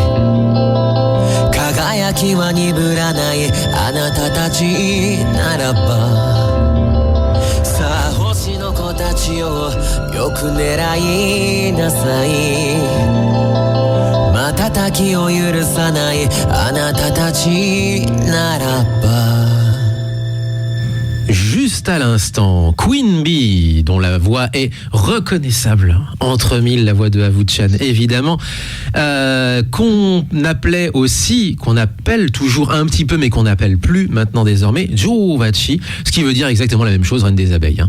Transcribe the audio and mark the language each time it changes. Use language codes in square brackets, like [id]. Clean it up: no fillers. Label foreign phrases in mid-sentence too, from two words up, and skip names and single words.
[ja] 輝きは鈍らないあなたたちならばさあ星の子たちよよく狙いなさい瞬きを許さないあなたたちならば [fr] Juste à l'instant, Queen Bee, dont la voix est reconnaissable entre mille, la voix de Avuchan évidemment, qu'on appelait aussi, qu'on appelle toujours un petit peu, mais qu'on n'appelle plus maintenant désormais, Jovachi, ce qui veut dire exactement la même chose, Reine des abeilles.